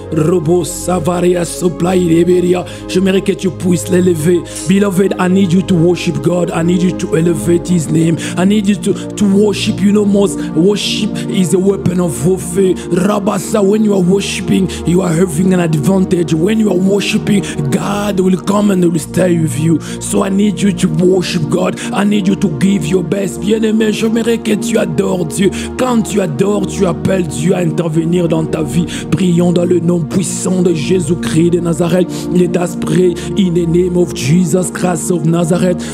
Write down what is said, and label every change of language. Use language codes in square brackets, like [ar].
[fr] Robo Savaria Supply Liberia. J'aimerais que tu puisses l'élever. [en] Beloved, I need you to worship God. I need you to elevate His name. I need you to worship. You know, most worship is a weapon of warfare. Rabasa, when you are worshiping, you are having an advantage. When you are worshiping, God will come and will stay with you. So I need you to worship God. I need you to give your best. [fr] Bien-aimé, j'aimerais que tu adores Dieu. Quand tu adores, tu appelles Dieu à intervenir dans ta vie. Prions dans le nom puissant de Jésus-Christ de Nazareth. [en] Let us pray in the name of Jesus Christ of Nazareth.